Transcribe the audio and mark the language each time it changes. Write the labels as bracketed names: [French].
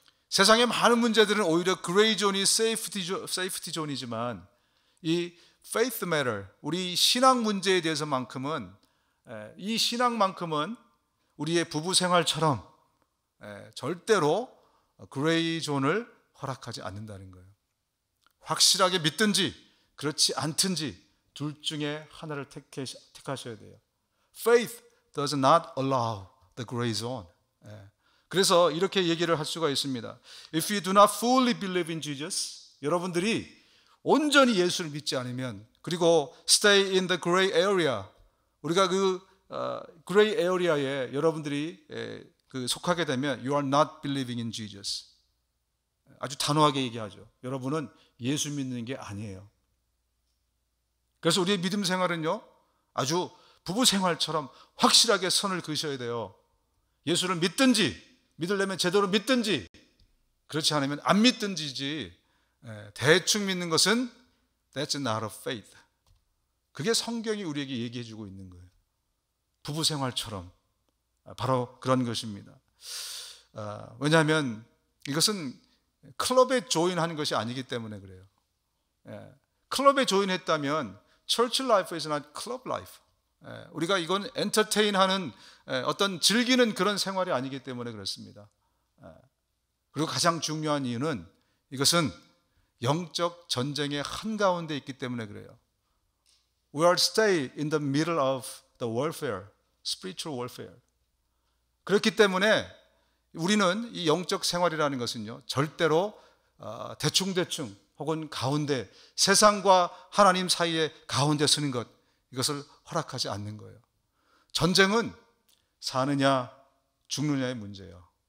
[Korean] 세상의 많은 문제들은 오히려 그레이 존이 세이프티 존이지만 이 [English] faith matter, [Korean] 우리 신앙 문제에 대해서만큼은, 이 신앙만큼은 우리의 부부 생활처럼 절대로 그레이 존을 허락하지 않는다는 거예요. 확실하게 믿든지 그렇지 않든지 둘 중에 하나를 택하셔야 돼요. [English] Faith does not allow the gray zone. [Korean] 그래서 이렇게 얘기를 할 수가 있습니다. [English] If you do not fully believe in Jesus, [Korean] 여러분들이 온전히 예수를 믿지 않으면, 그리고 [English] stay in the gray area, [Korean] 우리가 그 gray area에 여러분들이 속하게 되면 [English] you are not believing in Jesus. [Korean] 아주 단호하게 얘기하죠. 여러분은 예수 믿는 게 아니에요. 그래서 우리의 믿음 생활은요, 아주 부부 생활처럼 확실하게 선을 그으셔야 돼요. 예수를 믿든지, 믿으려면 제대로 믿든지, 그렇지 않으면 안 믿든지지, 대충 믿는 것은 [English] that's not of faith. [Korean] 그게 성경이 우리에게 얘기해 주고 있는 거예요. 부부 생활처럼 바로 그런 것입니다. 왜냐하면 이것은 클럽에 조인하는 것이 아니기 때문에 그래요. 클럽에 조인했다면 [English] church life is not club life. [Korean] 우리가 이건 엔터테인하는 어떤 즐기는 그런 생활이 아니기 때문에 그렇습니다. 그리고 가장 중요한 이유는 이것은 영적 전쟁의 한가운데 있기 때문에 그래요. [English] We are stay in the middle of the warfare, spiritual warfare. [Korean] 그렇기 때문에 우리는 이 영적 생활이라는 것은요, 절대로 대충대충 혹은 가운데, 세상과 하나님 사이의 가운데 서는 것, 이것을 허락하지 않는 거예요. 전쟁은 사느냐 죽느냐의 문제예요.